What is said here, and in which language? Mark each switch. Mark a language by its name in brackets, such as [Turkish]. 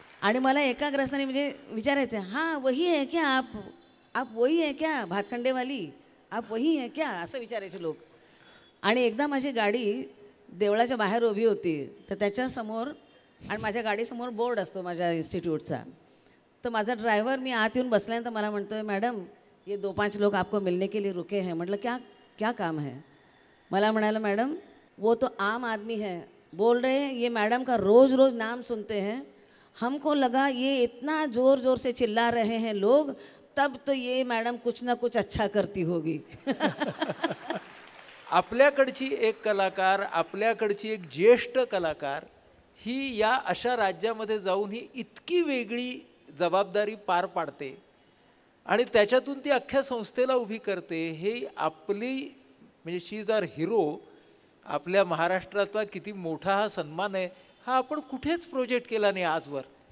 [Marathi] आणि मला एका ग्रस्ताने म्हणजे विचारायचं, [Hindi] हां वही है क्या आप वही है क्या भातखंडेवाली, आप वही है क्या, [Marathi] असं विचारायचे लोक. आणि एकदा माझी गाडी देवळाच्या बाहेर उभी होती, तर त्याच्यासमोर आणि माझ्या गाडीसमोर बोर्ड असतो माझ्या इन्स्टिट्यूटचा. तर माझा ड्रायव्हर मी आत येऊन बसल्यानंतर मला म्हणतो आहे, मॅडम [Hindi] ये 2-5 लोग आपको मिलने के लिए रुके हैं. [Marathi] म्हटलं [Hindi] क्या क्या काम है. [Marathi] मला म्हणाला, [Hindi] मॅडम वो तो आम आदमी है, बोल रहे हैं ये मैडम का रोज़ रोज़ नाम सुनते हैं, हमको लगा ये इतना ज़ोर ज़ोर से चिल्ला रहे हैं लोग, तब तो ये मैडम कुछ ना कुछ अच्छा करती होगी. [Marathi] आपल्याकडची एक कलाकार, आपल्याकडची एक ज्येष्ठ कलाकार ही या अशा राज्यामध्ये जाऊन ही इतकी वेगळी जबाबदारी पार पाडते आणि त्याच्यातून ती अख्ख्या संस्थेला उभी करते. हे आपली म्हणजे [English] She is our hero. [Marathi] आपल्या महाराष्ट्राचा किती मोठा हा सन्मान आहे, हा आपण कुठेच प्रोजेक्ट केला नाही आजवर.